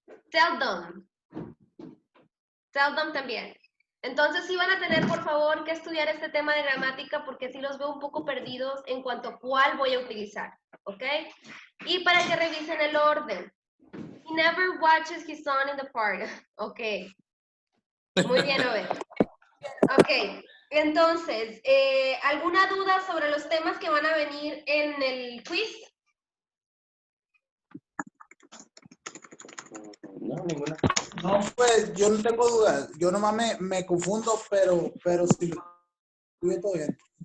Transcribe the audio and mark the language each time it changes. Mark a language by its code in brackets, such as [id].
[en] Seldom. Seldom también. [es] Entonces sí van a tener, por favor, que estudiar este tema de gramática porque sí los veo un poco perdidos en cuanto a cuál voy a utilizar. ¿Ok? Y para que revisen el orden. [en] He never watches his son in the park. [es] Ok. Muy bien, Obed. Ok, entonces, ¿alguna duda sobre los temas que van a venir en el quiz? No, ninguna. No, pues yo no tengo dudas. Yo nomás me confundo, pero sí, todo bien.